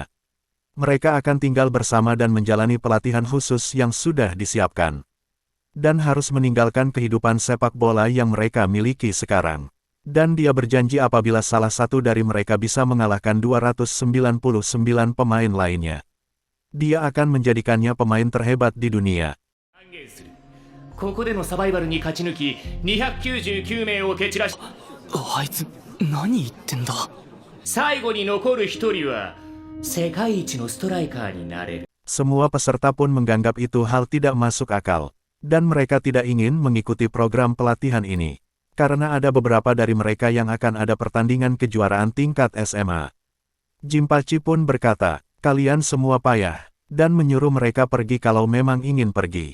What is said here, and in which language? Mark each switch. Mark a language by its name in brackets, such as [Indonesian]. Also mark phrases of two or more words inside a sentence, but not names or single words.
[Indonesian] Mereka akan tinggal bersama dan menjalani pelatihan khusus yang sudah disiapkan. Dan harus meninggalkan kehidupan sepak bola yang mereka miliki sekarang. Dan dia berjanji apabila salah satu dari mereka bisa mengalahkan 299 pemain lainnya. Dia akan menjadikannya pemain terhebat di dunia. [Japanese] ここでのサバイバルに勝ち抜き299名を蹴散らし、あいつ何言ってんだ。最後に残る一人は世界一のストライカーになれる。 [Indonesian] Semua peserta pun menganggap itu hal tidak masuk akal, dan mereka tidak ingin mengikuti program pelatihan ini. Karena ada beberapa dari mereka yang akan ada pertandingan kejuaraan tingkat SMA. Jinpachi pun berkata, kalian semua payah, dan menyuruh mereka pergi kalau memang ingin pergi.